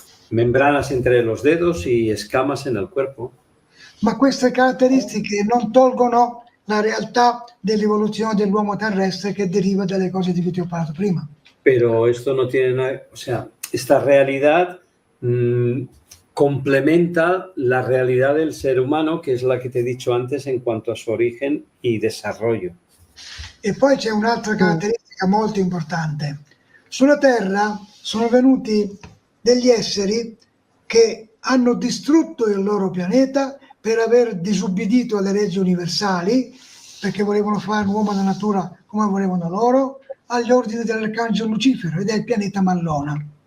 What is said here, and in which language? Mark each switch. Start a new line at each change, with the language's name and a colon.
Spanish: membranas entre los dedos y escamas en el cuerpo.
Italian: Ma queste caratteristiche non tolgono la realtà dell'evoluzione dell'uomo terrestre che deriva dalle cose di cui ti ho parlato prima.
Spanish: Pero esto no tiene nada, o sea, esta realidad complementa la realidad del ser humano, que es la que te he dicho antes en cuanto a su origen y desarrollo.
Italian: E poi c'è un'altra caratteristica molto importante. Sulla Terra sono venuti degli esseri che hanno distrutto il loro pianeta per aver disubbidito alle leggi universali, perché volevano fare un uomo della natura come volevano loro, agli ordini dell'arcangelo Lucifero e del pianeta Mallona.